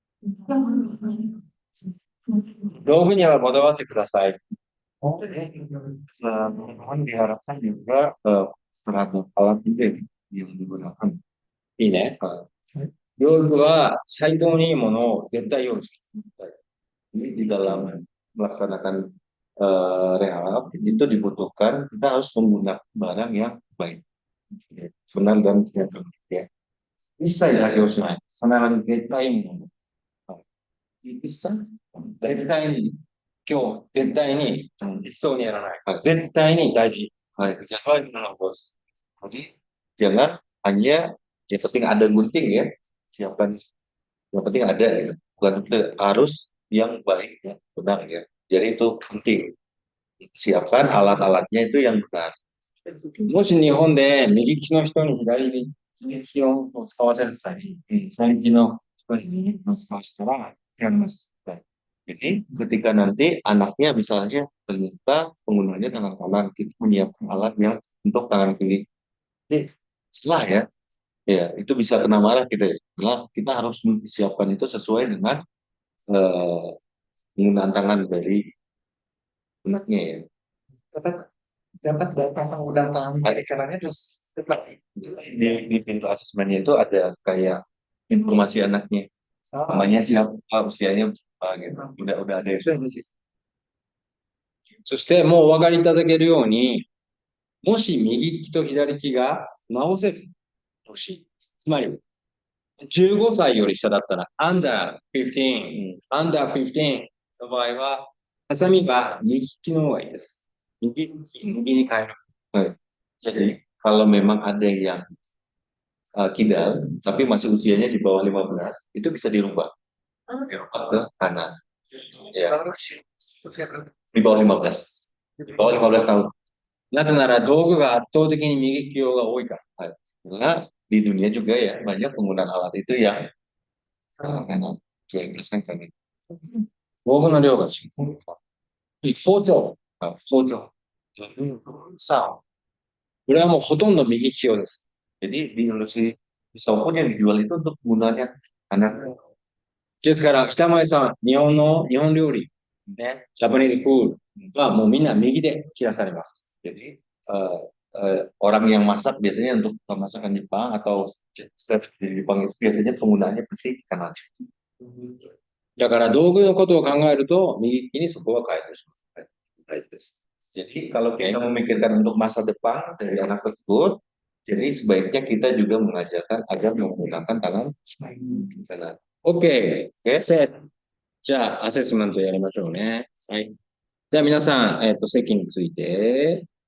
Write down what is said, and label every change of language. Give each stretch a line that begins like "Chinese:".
Japanese: Dogu にはこだわってください。
Indonesian: Mohon diharapkan juga seragam alat ini yang digunakan.
Japanese: いいね。道具は最高にいいものを絶対用意する。
Indonesian: Ini di dalam melaksanakan rehab itu dibutuhkan kita harus menggunakan barang yang baik, benar dan sehat ya.
Japanese: 一切妥協しない。必ず絶対いいもの。一切絶対に、今日、絶対に、適当にやらない。絶対に大事。
Indonesian: Sesuai dengan bos. Jadi jangan hanya yang penting ada gunting ya, siapkan yang penting ada gitu. Bukan itu harus yang baik ya, benar ya. Jadi itu penting. Siapkan alat-alatnya itu yang benar. もし日本で右利きの人に左利きを使わせる際に、左利きの人に右利きを使わせたら、やります。 Jadi ketika nanti anaknya misalnya ternyata penggunanya tangan kanan, kita menyiapkan alat yang untuk tangan kiri. Jadi salah ya, ya itu bisa kena marah kita ya. Karena kita harus mempersiapkan itu sesuai dengan penggunaan tangan dari anaknya ya. Dapat data penggunaan tangan kiri kanannya terus Di pintu asesmennya itu ada kayak informasi anaknya, namanya siapa, usianya gitu. Udah ada itu.
Japanese: そしてもうお分かりいただけるように、もし右利きと左利きが直せる年、つまり15歳より下だったら、
English: under 15、
Japanese: under 15の場合は、ハサミが右利きの方がいいです。右に変える。
Indonesian: Jadi kalau memang ada yang kidal tapi masih usianya di bawah 15 itu bisa dirubah ke kanan ya, di bawah 15, di bawah 15 tahun.
Japanese: なぜなら道具が圧倒的に右利き用が多いから。
Indonesian: Karena di dunia juga ya banyak penggunaan alat itu yang kanan, yang kanan.
Japanese: 道具の量が違う。包丁。包丁。さあ、これはもうほとんど右利き用です。
Indonesian: Jadi di industri pisau pun yang dijual itu untuk penggunaannya kanan.
Japanese: ですから、北前さん、日本料理、ね、ジャパニーズフードはもうみんな右で切らされます。
Indonesian: Jadi orang yang masak biasanya untuk masakan Jepang atau chef di Jepang itu biasanya penggunaannya pasti kanan.
Japanese: だから道具のことを考えると、右利きにそこは変えてしまう。大事です。
Indonesian: Jadi kalau kita memikirkan untuk masa depan dari anak tersebut, Jadi sebaiknya kita juga mengajarkan agar menggunakan tangan kanan. OK。 Oke?
Japanese: じゃあ、アセスメントやりましょうね。はい。じゃあ、皆さん、席について。